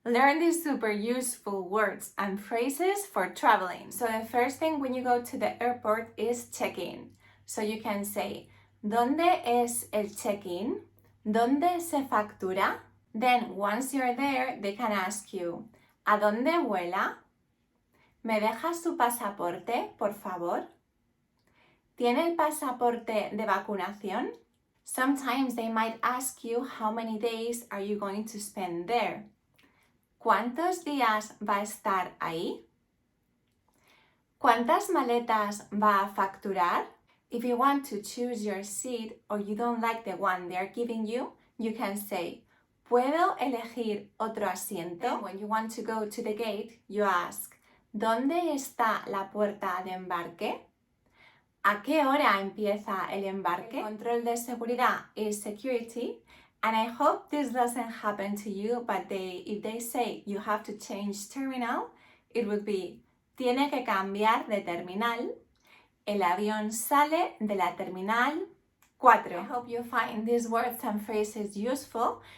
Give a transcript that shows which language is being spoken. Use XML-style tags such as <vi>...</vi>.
<en>Learn these super useful words and phrases for traveling. So the first thing when you go to the airport is check-in. So you can say,</en> <es>¿Dónde es el check-in? ¿Dónde se factura?</es> <en>Then once you're there, they can ask you,</en> <es>¿A dónde vuela? ¿Me deja su pasaporte, por favor? ¿Tiene el pasaporte de vacunación?</es> <en>Sometimes they might ask you how many days are you going to spend there.</en> <es>¿Cuántos días va a estar ahí? ¿Cuántas maletas va a facturar?</es> <en>If you want to choose your seat or you don't like the one they're giving you, you can say,</en> <es>¿Puedo elegir otro asiento?</es> <en>And when you want to go to the gate, you ask,</en> <es>¿Dónde está la puerta de embarque? ¿A qué hora empieza el embarque? El control de seguridad</es> <en>is security. And I hope this doesn't happen to you, but if they say you have to change terminal, it would be,</en> <es>tiene que cambiar de terminal. El avión sale de la terminal 4.</es> <en>I hope you find these words and phrases useful.</en>